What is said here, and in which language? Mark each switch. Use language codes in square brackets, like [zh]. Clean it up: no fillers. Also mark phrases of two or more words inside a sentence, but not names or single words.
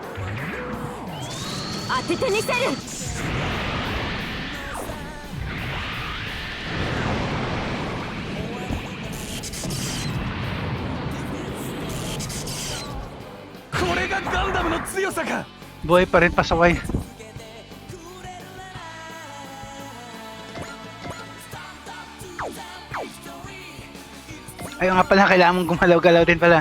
[ja] 当ててみせる。これがガンダムの強さか。 [tl] Buhay pa rin pasaway. Ayaw nga pala, kailangan mong gumalaw-galaw din pala.